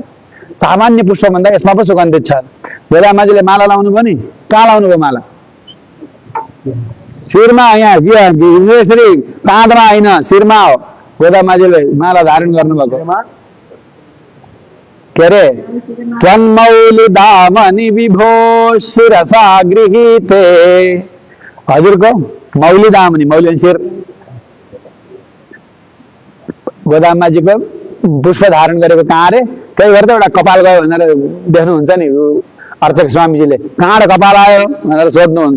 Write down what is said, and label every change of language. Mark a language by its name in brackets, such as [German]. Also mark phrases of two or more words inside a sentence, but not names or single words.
[Nepali] सामान्य पुष्पभन्दा यसमा पो सुगन्धित छ। गोदाम माझीले माला लाउनु भयो नि, कहाँ लाउनु भयो माला? शिरमा, यहाँ यसरी काँधमा होइन, शिरमा हो। गोदाम माझीले माला धारण गर्नुभएको के अरे [Sanskrit] त्वन्मौली दामनि विभो शिरसा गृहीते। [Nepali] हजुरको मौली दामनी, मौली शिर, गोदाम माझीको पुष्प धारण गरेको कहाँ अरे? त्यही भएर त एउटा कपाल गयो भनेर देख्नुहुन्छ नि अर्चक स्वामीजीले, कहाँ कपाल आयो भनेर सोध्नुहुन्छ।